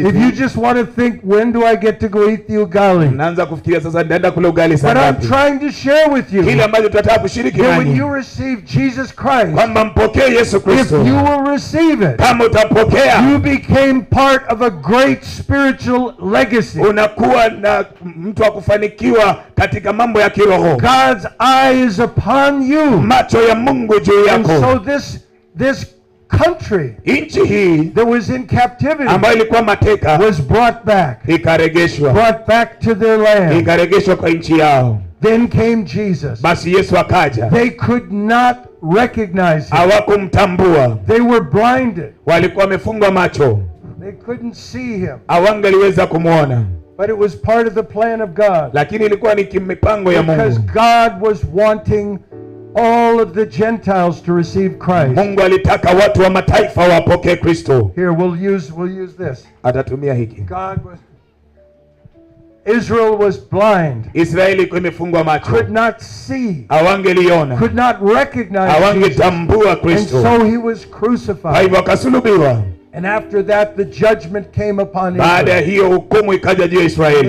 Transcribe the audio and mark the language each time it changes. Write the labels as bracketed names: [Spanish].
[English] If you just want to think, when do I get to go eat the ugali? [Swahili] Naanza kufikiria sasa nitaenda kula ugali sana. [English] But I'm trying to share with you. [Swahili] Kile ambacho tunataka kushiriki nanyi. [English] When you receive Jesus Christ. [Swahili] Kwamba mpokee Yesu Kristo. [English] If you will receive it. [Swahili] Kama utapokea. [English] You became part of a great spiritual legacy. [Swahili] Unakuwa na mtu wa kufanikiwa katika mambo ya kiroho. [English] God's eye is upon you. [Swahili] Macho ya Mungu juu yako. [English] And so this country, [Swahili] nchi hii [English] that was in captivity, [Swahili] ambayo ilikuwa mateka, [English] was brought back. [Swahili] Ikaregeshwa. [English] Brought back to their land. [Swahili] Ikaregeshwa kwa nchi yao. [English] Then came Jesus. [Swahili] Basi Yesu akaja. [English] They could not recognize him. [Swahili] Hawakumtambua. [English] They were blinded. [Swahili] Walikuwa wamefungwa macho. [English] They couldn't see him. [Swahili] Hawangeliweza kumuona. [English] But it was part of the plan of God. [Swahili] Lakini ilikuwa ni mipango ya Mungu. [English] Because God was wanting all of the Gentiles to receive Christ. [Swahili] Mungu alitaka watu wa mataifa wapokee Kristo. [English] Here we'll use this. [Swahili] Atatumia hiki. [English] Israel was blind. [Swahili] Israeli ilikuwa imefungwa macho. [English] Could not see. [Swahili] Hawangeliona. [English] Could not recognize Jesus. [Swahili] Hawangetambua Kristo. [English] And so he was crucified. [Swahili] Kwa hivyo akasulubiwa. [English] And after that the judgment came upon Israel. [Swahili] Baada ya hiyo hukumu ikaja juu ya Israeli.